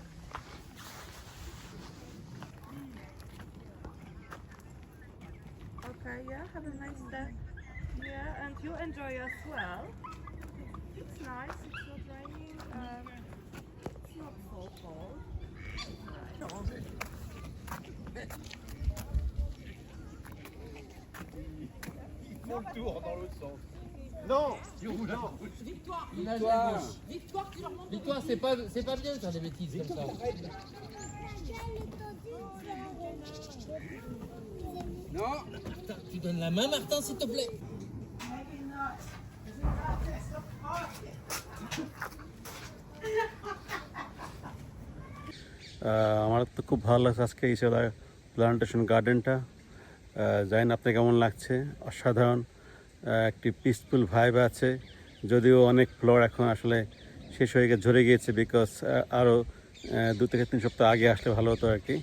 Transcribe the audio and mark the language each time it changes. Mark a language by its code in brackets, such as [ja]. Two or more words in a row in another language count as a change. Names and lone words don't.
[en] Okay, yeah, have a nice day. Yeah, and you enjoy as well. It's nice, it's not raining, it's not so cold. [fr] Tour dans l'autre sens. Non, non. Victoire, Victoire. Victoire, tu leur montres. Victoire, c'est pas bien de faire des bêtises comme ça. Non. Tu donnes la main, Martin, s'il te plaît. [bn] আমার তো খুব ভালো লাগছে আজকে ইসেলা প্লান্টেশন গার্ডেনটা। জানি না আপনার কেমন লাগছে। অসাধারণ একটি [en] peaceful vibe [bn] আছে, যদিও অনেক ফ্লোর এখন আসলে শেষ হয়ে গিয়ে ঝরে গিয়েছে, বিকজ আরও 2 থেকে 3 সপ্তাহ আগে আসলে ভালো হতো আর কি।